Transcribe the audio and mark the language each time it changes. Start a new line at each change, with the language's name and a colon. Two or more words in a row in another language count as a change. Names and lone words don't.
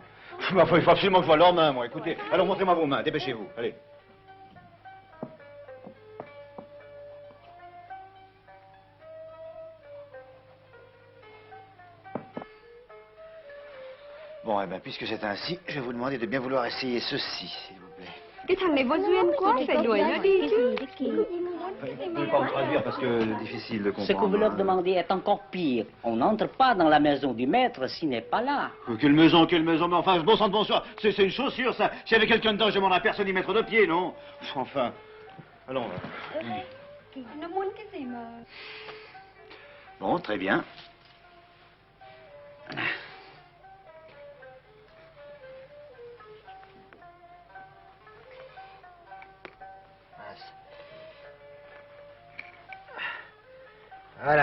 French: Il faut absolument que je voie leurs mains, moi. Écoutez, alors montrez-moi vos mains, dépêchez-vous. Allez. Bon, eh bien, puisque c'est ainsi, je vais vous demander de bien vouloir essayer ceci, s'il vous plaît.
Vietnamese: Cái thằng này vô duyên quá, phải đuổi nó đi chứ.
French: Vous ne pouvez pas me traduire parce que c'est difficile de comprendre. Ce que vous leur demandez est encore pire. On n'entre pas dans la maison du maître s'il n'est pas là. Quelle maison, mais enfin, bon sang de bonsoir, c'est une chaussure, ça. S'il y avait quelqu'un dedans, je demande à personne d'y mettre de pied, non? Enfin, allons.
Vietnamese: Nó muốn cái gì mà...
French: Bon, très bien. Voilà.